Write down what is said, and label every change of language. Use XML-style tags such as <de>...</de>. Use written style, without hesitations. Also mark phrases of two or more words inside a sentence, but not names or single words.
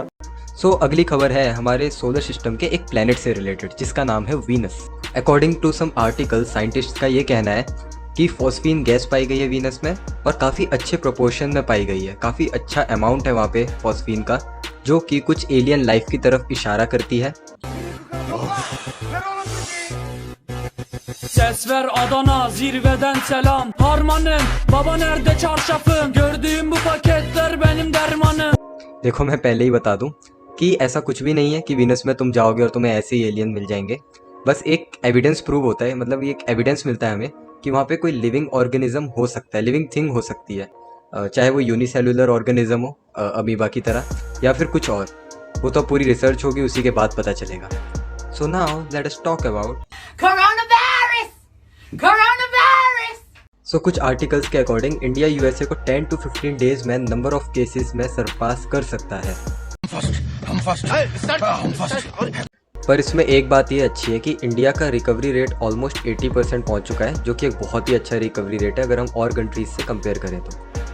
<hi>सो अगली खबर है हमारे</hi> <en>solar system</en> <hi>के एक प्लैनेट से रिलेटेड, जिसका नाम है वीनस।</hi> <en>according to some article,</en> <hi>साइंटिस्ट का ये कहना है कि</hi> <en>phosphine gas</en> <hi>पाई गई है वीनस में और काफ़ी अच्छे प्रोपोर्शन में पाई गई है। काफ़ी अच्छा अमाउंट है वहाँ पे फॉस्फीन का, जो कि कुछ</hi> <en>alien life</en> <hi>की तरफ इशारा करती है।</hi> <tr>Ses ver Adana, zirveden selam. Harmanım, baba nerede çarşafım? Gördüğüm bu paketler benim dermanım.</tr> <hi>देखो, मैं पहले ही बता दूं कि ऐसा कुछ भी नहीं है कि वीनस में तुम जाओगे और तुम्हें ऐसे ही एलियन मिल जाएंगे। बस एक</hi> <en>evidence prove</en> <hi>होता है, मतलब ये एक एविडेंस मिलता है हमें कि वहाँ पे कोई</hi> <en>living organism</en> <hi>हो सकता है,</hi> <en>living thing</en> <hi>हो सकती है, चाहे वो</hi> <en>unicellular organism</en> <hi>हो अमीबा की तरह या फिर कुछ और। वो तो पूरी रिसर्च होगी, उसी के बाद पता चलेगा।</hi> <en>so now let us talk about Coronavirus!</en> <hi>सो कुछ आर्टिकल्स के अकॉर्डिंग इंडिया USA को</hi> <en>10 to 15 days</en> <hi>में</hi> <en>number of cases</en> <hi>में सरपास कर सकता है। पर इसमें एक बात ये अच्छी है कि इंडिया का</hi> <en>recovery rate almost</en> <hi>80% पहुंच चुका है, जो कि एक बहुत ही अच्छा</hi> <en>recovery rate</en> <hi>है अगर हम और कंट्रीज से कंपेयर करें तो।</hi>